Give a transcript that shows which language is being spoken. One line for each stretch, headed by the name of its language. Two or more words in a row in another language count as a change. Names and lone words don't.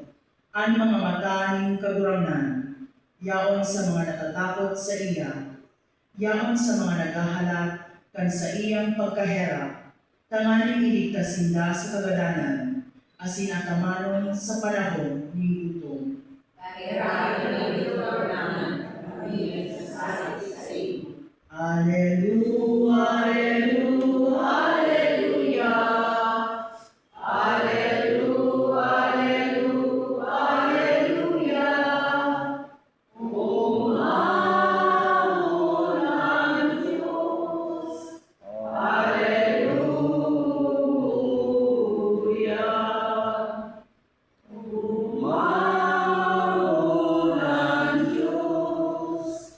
Bikol: Ang mga mata ng kagurangnan, yaon sa mga natatakot sa iya, yaon sa mga naghahalat kan sa iyang pagkaherap, tanganing iligtas sinda sa kagadanan, asin atamanon sa panahon ng gutom.
Latin: Alleluia, alleluia, alleluia. Alleluia, alleluia, alleluia.
Bikol: Umamon ang Diyos.
Latin: Alleluia.
Bikol: Umamon ang Diyos.